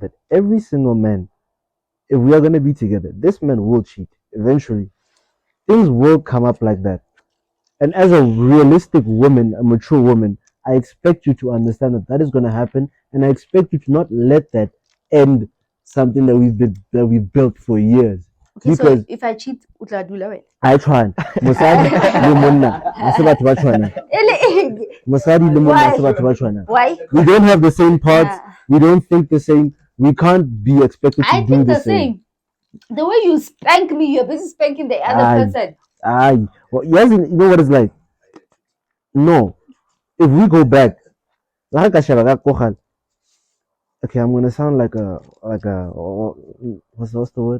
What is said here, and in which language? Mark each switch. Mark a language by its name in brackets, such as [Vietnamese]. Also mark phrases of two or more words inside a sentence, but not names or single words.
[English] That every single man, if we are gonna be together, this man will cheat eventually. Things will come up like that. And as a realistic woman, a mature woman, I expect you to understand that that is gonna happen, and I expect you to not let that end something that we've built for years. Okay, Because so if I cheat, [Southern Sotho] utla dula well. [English] I try. [Southern Sotho] Mosadi le monna, ha se batho ba tshwanang. Mosadi le monna, ha se batho ba tshwanang. [English] Why? We don't have the same parts. Yeah. We don't think the same. We can't be expected to I do think the the same. The way you spank me, you're busy spanking the other person. Well, yes, you know what it's like. No, if we go back, okay, I'm gonna sound like a what's the word?